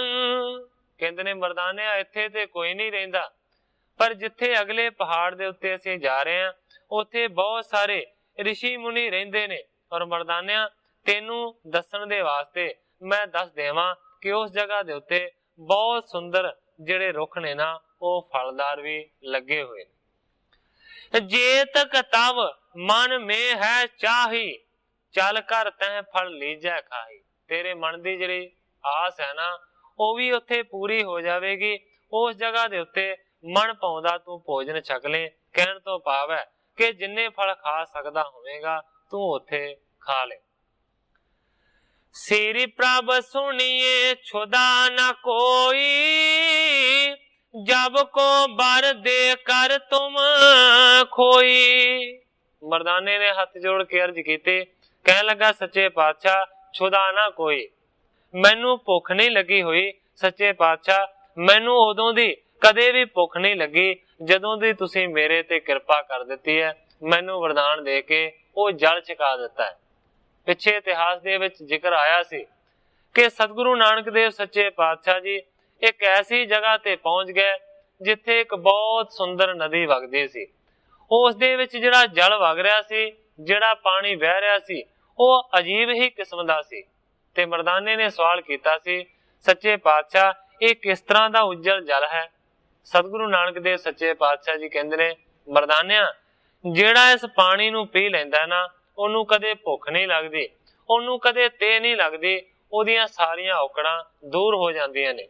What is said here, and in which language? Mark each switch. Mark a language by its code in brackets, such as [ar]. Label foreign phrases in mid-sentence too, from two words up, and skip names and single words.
[pa] ਕਹਿੰਦੇ ਨੇ ਮਰਦਾਨਿਆ ਇੱਥੇ ਤੇ ਕੋਈ ਨਹੀਂ ਰਹਿੰਦਾ, ਪਰ ਜਿੱਥੇ ਅਗਲੇ ਪਹਾੜ ਦੇ ਉੱਤੇ ਅਸੀਂ ਜਾ ਰਹੇ ਹਾਂ ਉੱਥੇ ਬਹੁਤ ਸਾਰੇ ਰਿਸ਼ੀ ਮੁਨੀ ਰਹਿੰਦੇ ਨੇ। ਅਤੇ ਮਰਦਾਨਿਆ ਤੈਨੂੰ ਦੱਸਣ ਦੇ ਵਾਸਤੇ ਮੈਂ ਦੱਸ ਦੇਵਾਂ ਕਿ ਉਸ ਜਗ੍ਹਾ ਦੇ ਉੱਤੇ ਬਹੁਤ ਸੁੰਦਰ ਜਿਹੜੇ ਰੁੱਖ ਨੇ ਨਾ ਉਹ ਫਲਦਾਰ ਵੀ ਲੱਗੇ ਹੋਏ ਨੇ। [hi] जे तक तव मन में है चाही, चल कर तह फल लीजै खाही। [pa] ਤੇਰੇ ਮਨ ਦੀ ਜਿਹੜੀ ਆਸ ਹੈ ਨਾ ਉਹ ਵੀ ਉੱਥੇ ਪੂਰੀ ਹੋ ਜਾਵੇਗੀ। ਉਸ ਜਗ੍ਹਾ ਦੇ ਉੱਤੇ ਮਨ ਭਾਉਂਦਾ ਤੂੰ ਭੋਜਨ ਛਕ ਲੈ। ਕਹਿਣ ਤੋਂ ਭਾਵ ਹੈ ਕਿ ਜਿੰਨੇ ਫਲ ਖਾ ਸਕਦਾ ਹੋਵੇਂਗਾ ਤੂੰ ਉੱਥੇ ਖਾ ਲੈ। [hi] श्री प्रभ सुनिए छुदा न कोई, जब को बर दे कर तुम खोई। [pa] ਮਰਦਾਨੇ ਨੇ ਹੱਥ ਜੋੜ ਕੇ ਅਰਜ਼ ਕੀਤੀ, ਕਹਿਣ ਲੱਗਾ ਸੱਚੇ ਪਾਤਸ਼ਾਹ ਛੁਧਾ ਨਾ ਕੋਈ, ਮੈਨੂੰ ਭੁੱਖ ਨਹੀਂ ਲੱਗੀ ਹੋਈ। ਸੱਚੇ ਪਾਤਸ਼ਾਹ ਮੈਨੂੰ ਉਦੋਂ ਦੀ ਕਦੇ ਵੀ ਭੁੱਖ ਨਹੀਂ ਲੱਗੀ ਜਦੋਂ ਦੀ ਤੁਸੀਂ ਮੇਰੇ ਤੇ ਕਿਰਪਾ ਕਰ ਦਿੱਤੀ ਹੈ। ਮੈਨੂੰ ਵਰਦਾਨ ਦੇ ਕੇ ਉਹ ਜਲ ਛਕਾ ਦਿੱਤਾ ਹੈ। ਪਿੱਛੇ ਇਤਿਹਾਸ ਦੇ ਵਿੱਚ ਜ਼ਿਕਰ ਆਇਆ ਸੀ ਕਿ ਸਤਿਗੁਰੂ ਨਾਨਕ ਦੇਵ ਸੱਚੇ ਪਾਤਸ਼ਾਹ ਜੀ ਇੱਕ ਐਸੀ ਜਗ੍ਹਾ ਤੇ ਪਹੁੰਚ ਗਏ ਜਿੱਥੇ ਇੱਕ ਬਹੁਤ ਸੁੰਦਰ ਨਦੀ ਵਗਦੀ ਸੀ। ਉਸ ਦੇ ਵਿੱਚ ਜਿਹੜਾ ਜਲ ਵਗ ਰਿਹਾ ਸੀ, ਜਿਹੜਾ ਪਾਣੀ ਵਹਿ ਰਿਹਾ ਸੀ, ਉਹ ਅਜੀਬ ਹੀ ਕਿਸਮ ਦਾ ਸੀ ਤੇ ਮਰਦਾਨੇ ਨੇ ਸਵਾਲ ਕੀਤਾ ਸੀ, ਸੱਚੇ ਪਾਤਸ਼ਾਹ ਇਹ ਕਿਸ ਤਰ੍ਹਾਂ ਦਾ ਉਜਲ ਜਲ ਹੈ? ਸਤਿਗੁਰੂ ਨਾਨਕ ਦੇਵ ਸੱਚੇ ਪਾਤਸ਼ਾਹ ਜੀ ਕਹਿੰਦੇ ਨੇ, ਮਰਦਾਨਿਆ ਜਿਹੜਾ ਇਸ ਪਾਣੀ ਨੂੰ ਪੀ ਲੈਂਦਾ ਨਾ, ਉਹਨੂੰ ਕਦੇ ਭੁੱਖ ਨਹੀਂ ਲੱਗਦੀ, ਉਹਨੂੰ ਕਦੇ ਤੇ ਨਹੀਂ ਲੱਗਦੀ, ਉਹਦੀਆਂ ਸਾਰੀਆਂ ਔਕੜਾਂ ਦੂਰ ਹੋ ਜਾਂਦੀਆਂ ਨੇ।